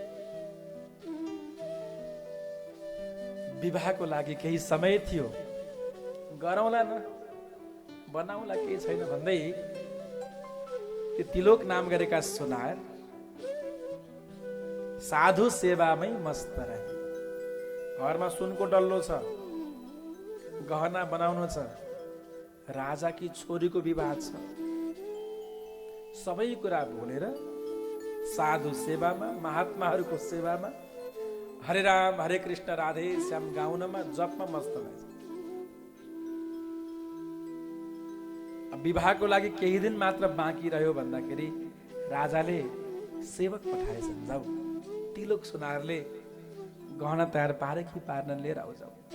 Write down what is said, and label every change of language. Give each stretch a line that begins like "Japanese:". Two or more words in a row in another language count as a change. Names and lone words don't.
Nepali: विवाहको लागि केही समय थियो, गरौँला न, बनाउला, केही छैन भन्दै त्यो तिलोक नाम गरेका सुनार साधु सेवामै मस्त रहे। घरमा सुनको डल्लो छ, गहना बनाउनु छ, राजाकी छोरीको विवाह छ, सबै कुरा भुलेर साधु सेवामा, महात्माहरूको सेवामा हरे राम हरे कृष्ण राधे श्याम गाउनमा जपमा मस्त भएछ। विवाहको लागि केही दिन मात्र बाँकी रह्यो भन्दाखेरि राजाले सेवक पठाएछन्, जाऊ तिलक सुनारले गहना तयार पारे कि पार्न लिएर आऊ जाऊ।